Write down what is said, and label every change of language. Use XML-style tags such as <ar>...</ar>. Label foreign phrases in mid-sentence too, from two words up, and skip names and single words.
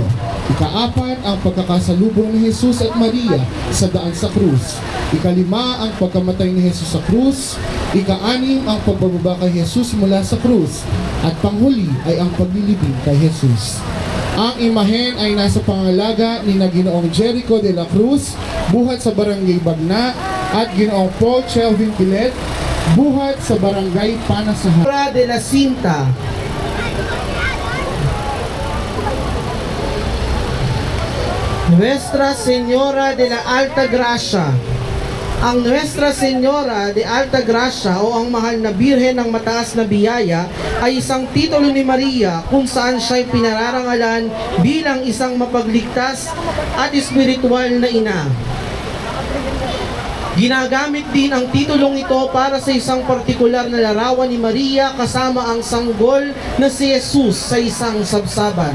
<tl>Ikaapat, ang pagkakasalubong ni Jesus at Maria sa daan sa krus. Ikalima, ang pagkamatay ni Jesus sa krus. Ika-anim, ang pagbababa kay Jesus mula sa krus. At panghuli ay ang paglilibing kay Jesus. Ang imahen ay nasa pangalaga ni Ginoong Jericho de la Cruz, buhat sa Barangay Bagna, at Ginoong Paul Chelvin Pilet, buhat sa Barangay Panasahan. Nuestra de la Cinta. Nuestra Señora de la Alta Gracia. Ang Nuestra Señora de Alta Gracia o ang mahal na Birhen ng mataas na biyaya ay isang titulo ni Maria kung saan siya'y pinararangalan bilang isang mapagligtas at espiritual na ina. Ginagamit din ang titulong ito para sa isang partikular na larawan ni Maria kasama ang sanggol na si Jesus sa isang sabsaban.</tl>